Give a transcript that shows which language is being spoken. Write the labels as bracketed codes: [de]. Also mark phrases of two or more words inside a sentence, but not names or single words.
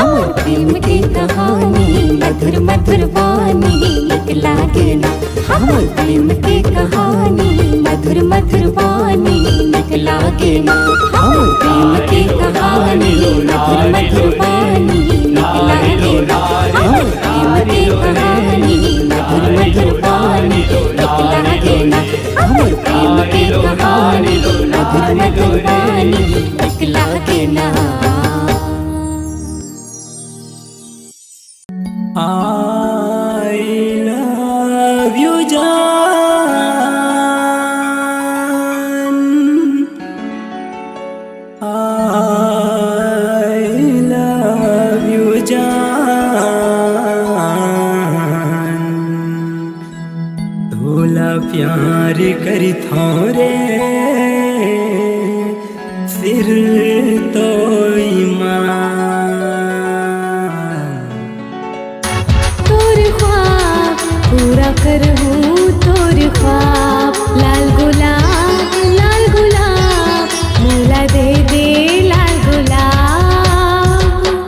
[hne] हमर प्रेम के कहानी मधुर मधुर वाणी निक लागे ना हमर प्रेम के कहानी मधुर मधुर वाणी निक लागे ना हमर प्रेम के कहानी मधुर मधुर वाणी निक लागे ना हमर प्रेम के कहानी मधुर मधुर वाणी निक लागे ना हमर प्रेम के कहानी मधुर मधुर वाणी निक लागे ना [en] I love you [hne] जान [en] I love you [hne] जान तोला प्यार करी थोरे फिर तो पूरा करहूँ तोर ख्वाब लाल गुलाब मोला दे दे लाल गुलाब